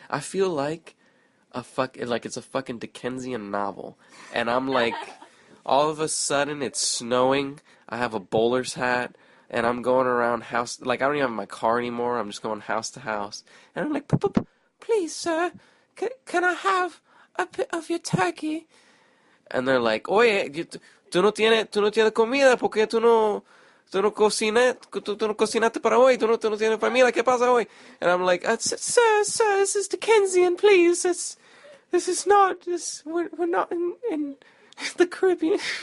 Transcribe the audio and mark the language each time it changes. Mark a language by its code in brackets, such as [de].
[en] I feel like it's a fucking Dickensian novel, and I'm like, all of a sudden it's snowing. I have a bowler's hat, and I'm going around house. Like I don't even have my car anymore. I'm just going house to house, and I'm like, please, sir, can I have a bit of your turkey? And they're like, [es] oye, tú no tienes comida porque tú no cocinaste para hoy, tú no tienes comida, ¿qué pasa hoy? [en] And I'm like, sir, this is Dickensian, please, this is not, we're not in the Caribbean.